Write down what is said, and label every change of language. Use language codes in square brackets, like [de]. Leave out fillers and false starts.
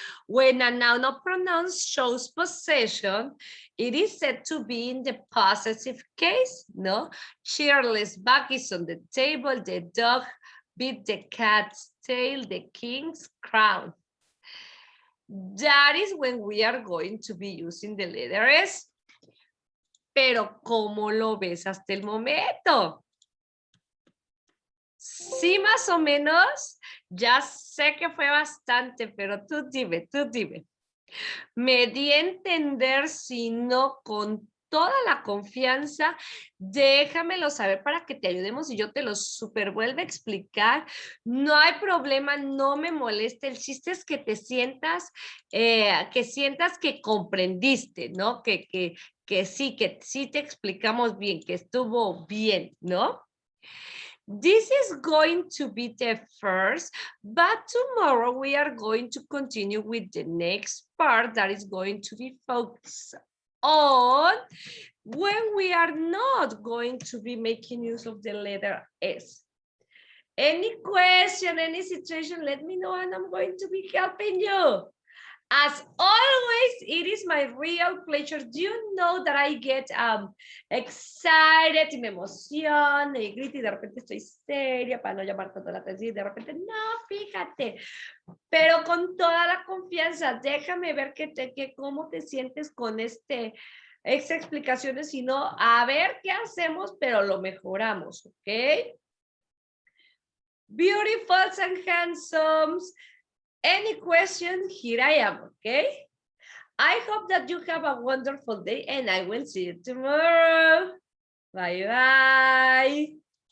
[en] When a noun or pronoun shows possession, it is said to be in the possessive case, no? Cheerless bag is on the table, the dog beat the cat's tail, the king's crown. That is when we are going to be using the letter S. [es] Pero, ¿cómo lo ves hasta el momento? Sí, más o menos. Ya sé que fue bastante, pero tú dime, tú dime. Me di a entender, si no con toda la confianza, déjamelo saber para que te ayudemos y yo te lo super vuelvo a explicar. No hay problema, no me moleste. El chiste es que te sientas, que comprendiste, ¿no? Que sí te explicamos bien, que estuvo bien, ¿no? [en] This is going to be the first, but tomorrow we are going to continue with the next part that is going to be focused on when we are not going to be making use of the letter S. Any question, any situation, let me know and I'm going to be helping you. As always, it is my real pleasure. Do you know that I get excited [es] y me emociono y grito y de repente estoy seria para no llamar tanto la atención y de repente, no, fíjate, pero con toda la confianza, déjame ver cómo te sientes con extra explicaciones, si no, a ver qué hacemos, pero lo mejoramos, ¿ok? [en] Beautifuls and handsomes. Any question, here I am, okay? I hope that you have a wonderful day and I will see you tomorrow. Bye-bye.